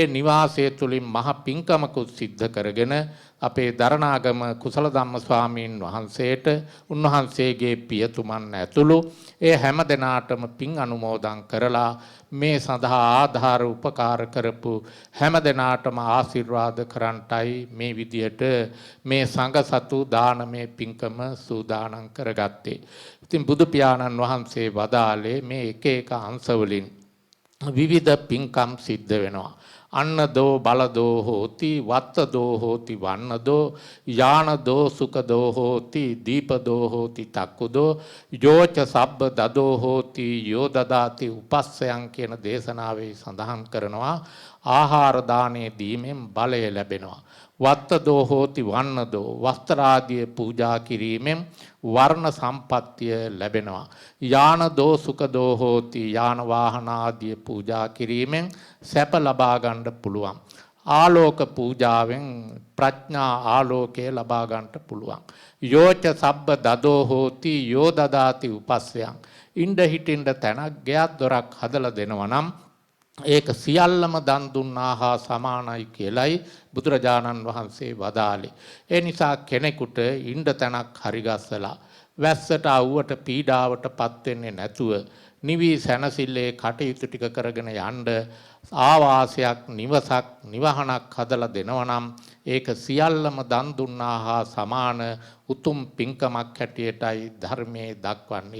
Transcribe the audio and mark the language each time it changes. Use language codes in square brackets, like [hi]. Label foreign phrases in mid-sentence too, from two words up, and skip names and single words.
[si] නිවාසය තුලින් මහ පින්කමකුත් සිද්ධ කරගෙන අපේ දරණාගම කුසල ධම්ම ස්වාමීන් වහන්සේට උන්වහන්සේගේ පියතුමන් ඇතුළු ඒ හැම දෙනාටම පින් අනුමෝදන් කරලා මේ සඳහා ආධාර උපකාර කරපු හැම දෙනාටම ආශිර්වාද කරන්ටයි මේ විදියට මේ සංඝ සතු දානමය පින්කම සූදානම් කරගත්තේ. ඉතින් බුදු පියාණන් වහන්සේ වදාළේ මේ එක එක අංශවලින් විවිධ පින්කම් සිද්ධ වෙනවා. [pi] අන්නදෝ බලදෝ හෝති වත්තදෝ හෝති වන්නදෝ යානදෝ සුකදෝ හෝති දීපදෝ හෝති තක්කුදෝ යෝච සබ්බ දදෝ හෝති යෝ දදාති උපස්සයන් [si] කියන දේශනාවේ සඳහන් කරනවා ආහාර දානේ දීමෙන් බලය ලැබෙනවා. [pi] වත්තදෝ හෝති වන්නදෝ [si] වස්ත්‍රාදිය පූජා කිරීමෙන් වර්ණ සම්පත්තිය ලැබෙනවා. [pi] යානදෝ සුකදෝ හෝති [si] යාන වාහන ආදිය පූජා කිරීමෙන් සැප ලබා ගන්න පුළුවන්. ආලෝක පූජාවෙන් ප්‍රඥා ආලෝකය ලබා ගන්නට පුළුවන්. [pi] යෝච සබ්බ දදෝ හෝති යෝ දදාති උපස්සයන්. [si] ඉණ්ඩ හිටින්ඩ තැනක් ගෙයක් දොරක් හදලා දෙනවා නම් ඒක සියල්ලම දන් දුන්නා හා සමානයි කියලයි බුදුරජාණන් වහන්සේ වදාළේ. ඒ නිසා කෙනෙකුට ඉණ්ඩ තැනක් හරිගස්සලා වැස්සට අවුවට පීඩාවට පත් වෙන්නේ නැතුව නිවි සැනසille කටයුතු ටික කරගෙන යන්න ආවාසයක් නිවසක් නිවහනක් හදලා දෙනවා නම් ඒක සියල්ලම දන් දුන්නා හා සමාන උතුම් පින්කමක් හැටියටයි ධර්මයේ දක්වන්නේ.